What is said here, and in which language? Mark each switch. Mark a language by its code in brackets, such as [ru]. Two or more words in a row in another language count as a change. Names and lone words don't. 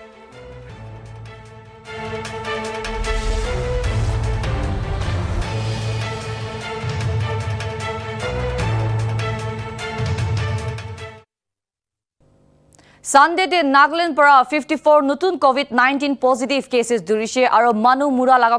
[nag] Sunday de Nagaland para 54 nutun [en] COVID-19 positive cases [nag] durise aru manu mura laga